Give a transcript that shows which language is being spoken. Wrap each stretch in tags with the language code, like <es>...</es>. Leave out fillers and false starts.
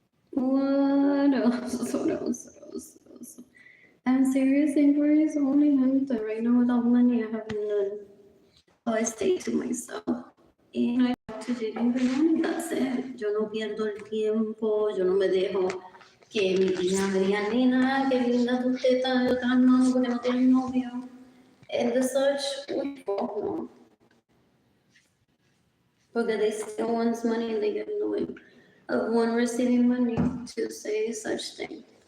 <en>What else? What else? What else? What else? I'm serious inquiries only hunter. Right now without money I have none. So I stay to myself. And I talk to Jayden and Keilany, that's it.</en> <es>Yo no pierdo el tiempo, yo no me dejo que mi tía me diga, nena, qué linda tu teta de otras manos porque no tienes novio.</es> <en>And the such, uy, no. Because they steal one's money and they get in the way of one receiving money to say such thing.</en>